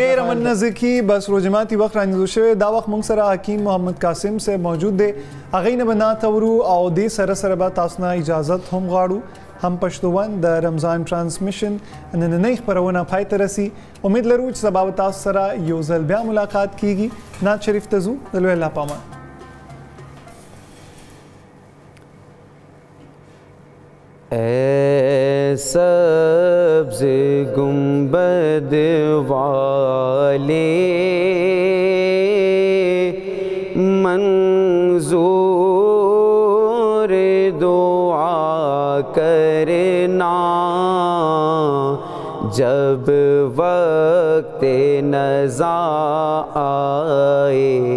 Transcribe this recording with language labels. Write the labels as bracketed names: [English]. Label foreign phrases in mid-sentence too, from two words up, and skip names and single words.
[Pashto] ډېر مننه زکي بس روزماتي وخت رانیدو شوی دا وخت موږ سره حکیم محمد قاسم سے موجود دی هغې نه به نعت اورو او دې سره به تاسو نه اجازت هم غواړو هم پښتوان د رمضان ترانسمیشن نننۍ خپرونه پای ته رسي امید لرو چې سبا به تاسو سره یو ځل بیا ملاقات کیږي نعت شریف ته ځو د لوی الله پامان [Urdu] اے سبز گنبد والے منظور دعا کرنا جب وقت نزا آئے